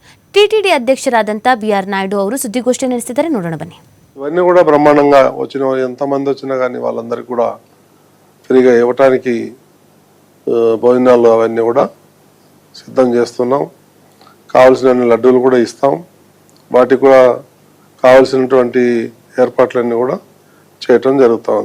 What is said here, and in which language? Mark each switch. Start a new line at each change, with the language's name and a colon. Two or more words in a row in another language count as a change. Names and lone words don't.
Kannada: ಟಿಟಿಡಿ ಅಧ್ಯಕ್ಷರಾದಂಥ ಬಿ.ಆರ್. ನಾಯ್ಡು ಅವರು ಸುದ್ದಿಗೋಷ್ಠಿ ನಡೆಸಿದ್ದಾರೆ. ನೋಡೋಣ ಬನ್ನಿ.
Telugu: ఇవన్నీ కూడా బ్రహ్మాండంగా వచ్చిన ఎంతమంది వచ్చినా కానీ వాళ్ళందరికీ కూడా ఫ్రీగా ఇవ్వటానికి భోజనాలు అవన్నీ కూడా సిద్ధం చేస్తున్నాం. కావాల్సిన లడ్డూలు కూడా ఇస్తాం. వాటికి కూడా కావాల్సినటువంటి ఏర్పాట్లన్నీ కూడా చేయటం జరుగుతూ ఉంది.